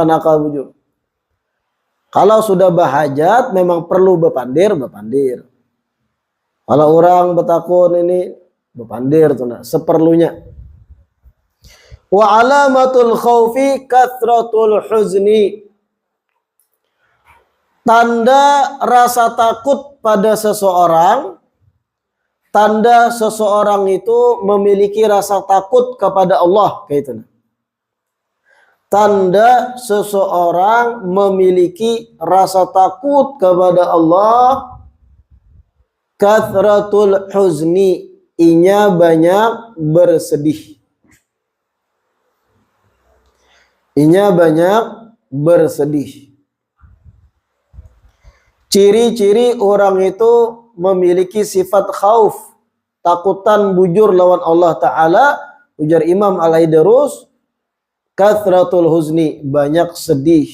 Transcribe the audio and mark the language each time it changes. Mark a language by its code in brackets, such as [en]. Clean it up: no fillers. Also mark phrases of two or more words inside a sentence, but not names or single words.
[bjn] Kada menggunakan akal bujur. Kalau sudah bahajat memang perlu bepandir. Kalau orang betakun ini bepandir tuh nah, seperlunya. [ar] وعلامة الخوف كثرة الحزن. [id] Tanda rasa takut pada seseorang, tanda seseorang itu memiliki rasa takut kepada Allah, kayak itu. Tanda seseorang memiliki rasa takut kepada Allah, [ar] كثرة الحزن, [bjn] inya banyak bersedih. Inya banyak bersedih. Ciri-ciri orang itu memiliki sifat khauf, takutan bujur lawan Allah Ta'ala, ujar Imam Al-Aidarus, [ar] كثرة الحزن, [bjn] banyak sedih.